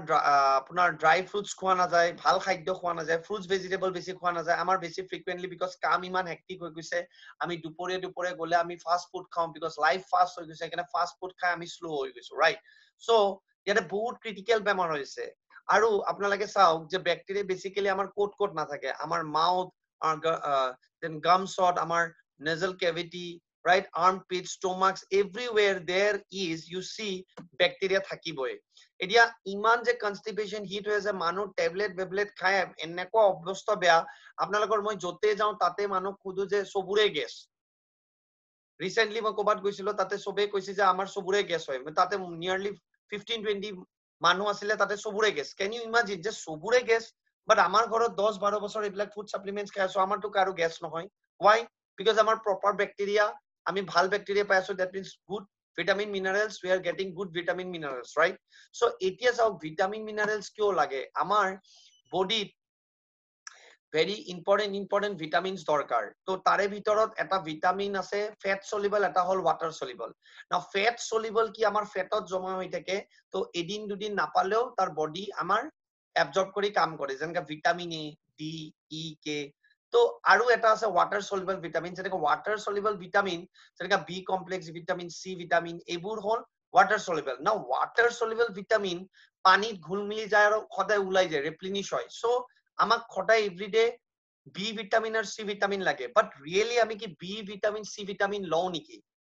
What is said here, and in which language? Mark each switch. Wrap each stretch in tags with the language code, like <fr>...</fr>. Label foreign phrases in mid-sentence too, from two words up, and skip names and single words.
<as>আপোনাৰ</as> <en>dry fruits</en> <as>খোৱা নাযায় ভাল খাদ্য খোৱা নাযায়</as> <en>fruits vegetable</en> <as>বেছি খোৱা নাযায় আমাৰ বেছি</as> <en>frequently because</en> <as>কাম ইমান হেক্টিক হৈ গৈছে আমি দুপৰীয়া গ'লে আমি</as> <en>fast food</en> <as>খাওঁ</as> <en>because life fast</en> <as>হৈ গৈছে সেইকাৰণে</as> <en>fast food</en> <as>খাই আমি শ্ল' হৈ গৈছো</as> <en>right so'</en> <as>ইয়াতে বহুত ক্ৰিটিকেল বেমাৰ হৈছে আৰু আপোনালোকে চাওক যে বেক্টেৰিয়া বেসিক্যালি আমাৰ কোট নাথাকে আমাৰ</as> <en>mouth gums</en> <as>আমাৰ</as> <en>nasal cavity right armpits stomachs everywhere there is you see bacteria</en> <as>থাকিবই এতিয়া ইমান যে</as> <en>constipation hit</en> <as>হৈ আছে মানুহ টেবলেট খায় এনেকুৱা অৱস্থা বেয়া আপোনালোকৰ মই যতে যাওঁ তাতে মানুহ খুদু যে সবুৰে গেছ ৰিসেন্টলি মই ক'বাত গৈছিলো তাতে সবে কৈছে যে আমাৰ সবুৰে গেছ হয় তাতে নিয়াৰলি 15-20 মানুহ আছিলে তাতে সবুৰে গেছ</as> <en>can you imagine</en> <as>যে সবুৰে গেছ বাট আমাৰ ঘৰত 10-12 বছৰ এইবিলাক</as> <en>food supplements</en> <as>খাই আছো আমাৰটো কাৰো গেছ নহয়</as> <en>why because</en> <as>আমাৰ</as> <en>proper bacteria</en> <as>আমি ভাল বেক্টেৰিয়া পাই আছো</as> <en>that means good vitamin minerals we are getting good vitamin minerals right so</en> <as>এতিয়া চাওক</as> <en>vitamin minerals</en> <as>কিয় লাগে আমাৰ বডিত</as> <en>very important vitamins</en> <as>দৰকাৰ তো তাৰে ভিতৰত এটা ভিটামিন আছে</as> <en>fat soluble</en> <as>এটা হল</as> <en>water soluble now fat soluble</en> <as>কি আমাৰ ফেটত জমা হৈ থাকে তো এদিন দুদিন নাপালেও তাৰ বডি আমাৰ এবজর্ব কৰি কাম কৰে যেনেকা</as> <en>vitamin A D E K</en> <as>তো আৰু এটা আছে</as> <en>water soluble vitamin</en> <as>যেনেকা</as> <en>water soluble vitamin</en> <as>যেনেকা</as> <en>B complex vitamin C vitamin</en> <as>এইবোৰ হল</as> <en>water soluble now water soluble vitamin</en> <as>পানীত ঘুল মিলি যায় আৰু সদায় ওলাই যায় ৰিপ্লেনিশ হয় সো আমাক সদায়</as> <en>everyday B vitamin</en> <as>আৰু</as> <en>C vitamin</en> <as>লাগে বাট ৰিয়েলি আমি কি</as> <en>B vitamin C vitamin</en> <as>লও নেকি</as>